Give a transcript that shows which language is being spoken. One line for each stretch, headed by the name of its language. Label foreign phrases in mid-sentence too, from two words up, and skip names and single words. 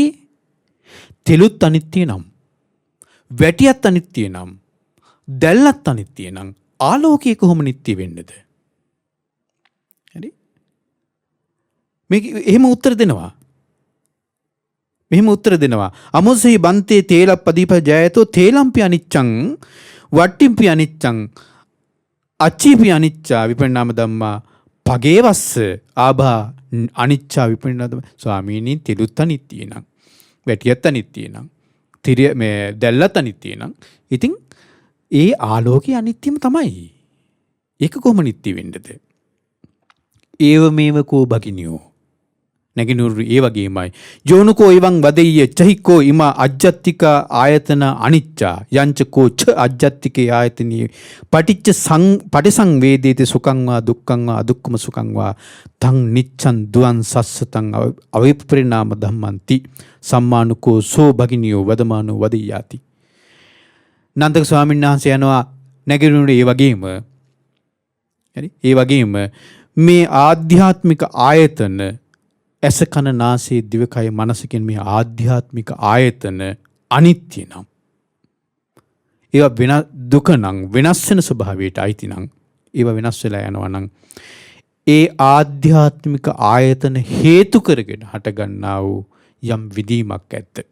Sinhala: තෙලුත් අනිත්‍ය නම් වැටියත් අනිත්‍ය නම් දැල්ලත් අනිත්‍ය නම් ආලෝකය කොහොම නිට්ටය වෙන්නද? හරි? මේක එහෙම උත්තර දෙනවා. මෙහෙම උත්තර දෙනවා.
Pali: අමුසෙහි බන්තේ තේලප්පදීප ජයතෝ තේලම්පි අනිච්ඡං වට්ටිම්පි අනිච්ඡං අච්චීපි අනිච්චා විපරිණාම ධම්මා පගේවස්ස ආභා අනිච්චා විපරිණාම ධම්මා.
Sinhala: ස්වාමීනි තෙලුත් අනිත්‍ය නම් වැටියත් අනිත්‍ය නම් මේ දැල්ලත් අනිත්‍ය නම් ඉතින් ඒ ආලෝකය අනිත්‍යම තමයි. ඒක කොහොම නිට්ටය වෙන්නද?
Pali: ඒව මේව කෝ භගිනියෝ
Sinhala: නැගිනුරු ඒ වගේමයි.
Pali: යෝනුකෝ එවං වදෙය්‍ය චහිකෝ ඉම අජ්ජත්තික ආයතන අනිච්චා යංචකෝ ච අජ්ජත්තිකේ ආයතනී පටිසංවේදේති සුඛං වා දුක්ඛං වා අදුක්ඛම සුඛං වා තං නිච්ඡං දුවන් සස්සතං අවිපරිණාම ධම්මන්ති සම්මානුකෝ සෝ භගිනියෝ වදමානෝ වදියාති.
Sinhala: නන්දක ස්වාමීන් වහන්සේ යනවා නැගිනුරු ඒ වගේම හරි ඒ වගේම මේ ආධ්‍යාත්මික ආයතන ඇස කන නාසය දිවකය මනස කියන මේ ආධ්‍යාත්මික ආයතන අනිත්‍ය නම් ඒවා දුක නම් වෙනස් වෙන ස්වභාවයට අයිති නම් ඒවා වෙනස් වෙලා යනවා නම් ඒ ආධ්‍යාත්මික ආයතන හේතු කරගෙන හටගන්නා වූ යම් විදීමක් ඇත්ත.